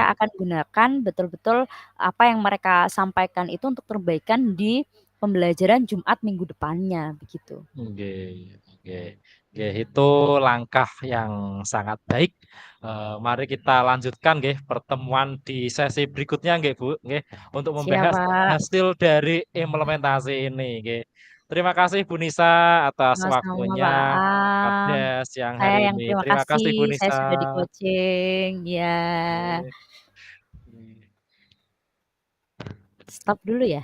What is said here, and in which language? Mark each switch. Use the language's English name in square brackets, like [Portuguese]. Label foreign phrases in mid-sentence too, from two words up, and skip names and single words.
[Indonesian] saya akan gunakan betul-betul apa yang mereka sampaikan itu untuk perbaikan di pembelajaran Jumat minggu depannya begitu. [Javanese] nggih, nggih, nggih, [Indonesian] itu langkah yang sangat baik. Mari kita lanjutkan nggih pertemuan di sesi berikutnya nggih, Bu, nggih, untuk Siap membahas Pak, hasil dari implementasi ini, nggih. Terima kasih Bu Nisa atas sama-sama waktunya Pak pada Am. siang Saya hari yang ini. terima Terima kasih kasih Bu saya Nisa. sudah di-coaching, ya. Oke. Stop dulu ya?